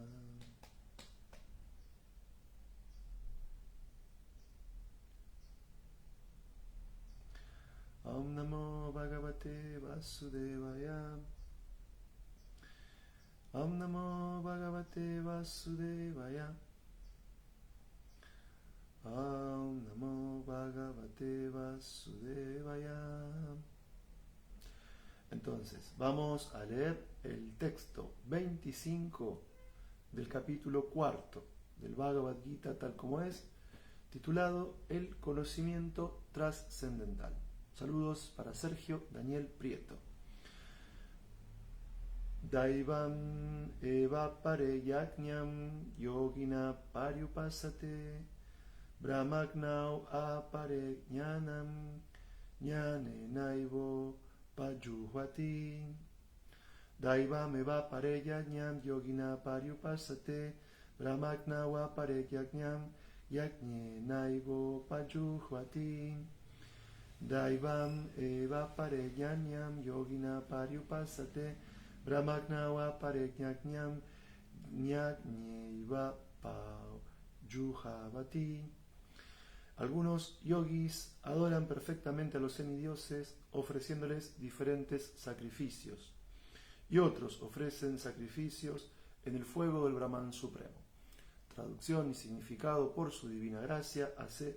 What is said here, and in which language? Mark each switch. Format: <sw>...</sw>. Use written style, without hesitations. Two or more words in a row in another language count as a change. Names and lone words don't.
<sa>ॐ नमो भगवते वासुदेवाय. ॐ नमो भगवते वासुदेवाय. ॐ नमो भगवते वासुदेवाय.</sa> <es>Entonces, vamos a leer el texto 25 del capítulo 4 del Bhagavad Gita tal como es, titulado El conocimiento trascendental. Saludos para Sergio Daniel Prieto.</es> <sa>दैवम् एव परे यज्ञं योगिनः पर्युपासते ब्रह्माग्नौ अपरे ज्ञानं ज्ञाने नैवो पजुह्वति. दैवम् एव परे यज्ञं योगिनः पर्युपासते ब्रह्माग्नौ अपरे यज्ञं यज्ञे नैवो पजुह्वति. दैवम् एव परे यज्ञं योगिनः पर्युपासते ब्रह्माग्नौ परे यज्ञं यज्ञेव पजुह्वति.</sa> <es>Algunos yogis adoran perfectamente a los semidioses ofreciéndoles diferentes sacrificios, y otros ofrecen sacrificios en el fuego del Brahman Supremo. Traducción y significado por su divina gracia A.C.</es>